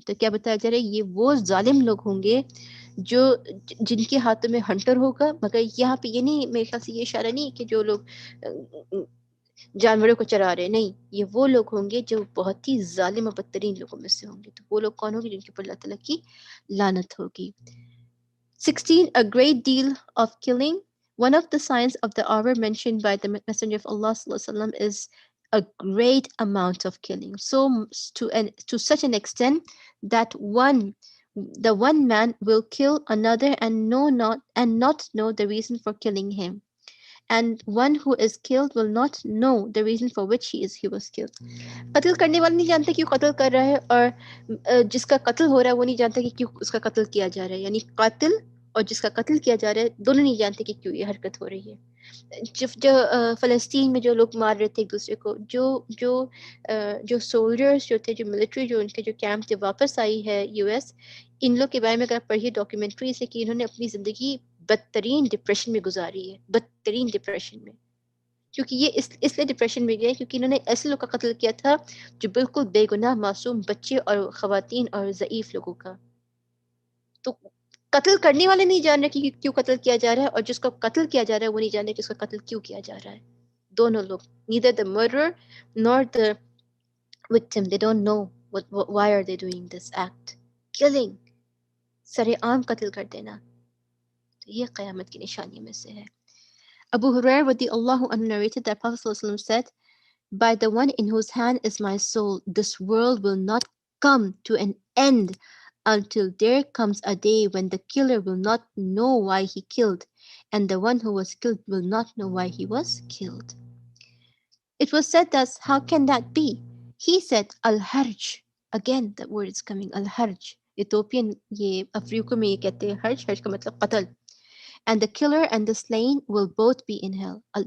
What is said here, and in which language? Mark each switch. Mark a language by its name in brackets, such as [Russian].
[Urdu] تو کیا بتایا جا رہا ہے؟ یہ وہ ظالم لوگ ہوں گے جو جن کے ہاتھوں میں ہنٹر ہوگا. مگر یہاں پہ یہ نہیں، میرے خیال سے یہ اشارہ نہیں کہ جو لوگ جانوروں کو چرا رہے، نہیں، یہ وہ لوگ ہوں گے جو بہت ہی ظالم و بدترین لوگوں میں سے ہوں گے. تو وہ لوگ کون ہوں گے؟ جن کے اوپر اللہ تعالیٰ کی لعنت ہوگی. [English] 16. A great deal of killing. One of the signs of the hour mentioned by the Messenger of Allah ﷺ is a great amount of killing. So to such an extent that the one man will kill another and not know the reason for killing him. And one who is killed will not know the reason for which he was killed. [Urdu] قتل کرنے والا نہیں جانتا کیوں قتل کر رہا ہے، اور جس کا قتل ہو رہا ہے وہ نہیں جانتا کہ کیوں اس کا قتل کیا جا رہا ہے. یعنی قاتل اور جس کا قتل کیا جا رہا ہے دونوں نہیں جانتے کہ کیوں یہ حرکت ہو رہی ہے. جو فلسطین میں جو لوگ مار رہے تھے ایک دوسرے کو، جو سولجرز جو تھے، جو ملٹری جو ان کے جو کیمپ سے واپس آئی ہے یو ایس، ان لوگ کے بارے میں اگر آپ پڑھیے ڈاکیومنٹری سے کہ انہوں نے اپنی زندگی بدترین ڈپریشن میں گزاری ہے، بدترین ڈپریشن میں. کیونکہ یہ اس لیے ڈپریشن میں گئے کیونکہ انہوں نے ایسے لوگ کا قتل کیا تھا جو بالکل بے گناہ معصوم بچے اور خواتین اور ضعیف لوگوں کا. تو قتل کرنے والے نہیں جان رہے کہ کیوں قتل کیا جا رہا ہے، اور جس کو قتل کیا جا رہا ہے وہ نہیں جان رہے کہ اس کا قتل کیوں کیا جا رہا ہے. دونوں لوگ [English] neither the murderer nor the victim, they don't know why are they doing this act. [Urdu] Killing, سر عام قتل کر دینا، تو یہ قیامت کی نشانی میں سے ہے. [English] Abu Hurairah radiallahu anhu narrated that Prophet sallallahu alaihi wasallam said, "By the one in whose hand is my soul, this world will not come to an end until there comes a day when the killer will not know why he killed, and the one who was killed will not know why he was killed." It was said thus, how can that be? He said, Al-Harj. Again, the word is coming, Al-Harj. [Urdu] Ethiopian, یہ افریقہ میں یہ کہتے ہیں حرج، حرج کا مطلب قتل. [English] And the killer and the slain will both be in hell.